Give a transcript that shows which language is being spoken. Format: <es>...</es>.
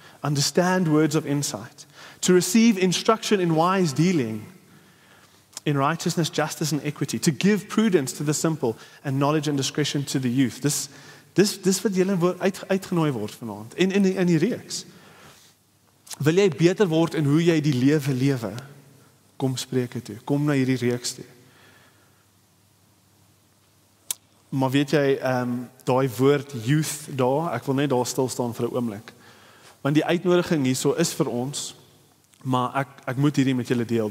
<en>Understand words of insight. To receive instruction in wise dealing, in righteousness, justice and equity. To give prudence to the simple and knowledge and discretion to the youth.</en> <af>Dis wat julle uitgenooi word vanaand. In die reeks. Wil jy beter word in hoe jy die lewe? Kom Spreuke toe. Kom na hierdie reeks toe. Maar weet jy, daai woord youth daar, ek wil net daar stil staan vir 'n oomblik. Want die uitnodiging hierso is vir ons, maar ek moet hierdie met julle deel.</af>